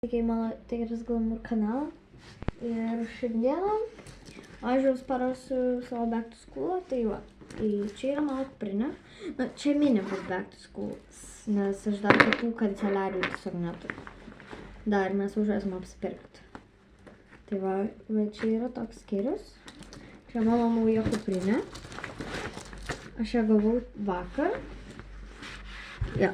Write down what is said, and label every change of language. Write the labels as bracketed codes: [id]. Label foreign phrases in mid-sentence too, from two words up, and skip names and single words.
[lt] Sveiki, mano Tikras Glamour kanalą. Ir šiandieną aš jums parosiu savo [en] back to school. [lt] Tai va, čia yra mano kuprinė. Na, čia minimum [en] back to school, [lt] nes aš dar kitų kanceliarijų tiesiog neturiu. Dar mes važiuosim apsipirkti. Tai va, čia yra toks skyrius. Čia mano nauja kuprinė. Aš ją gavau vakar. Ja.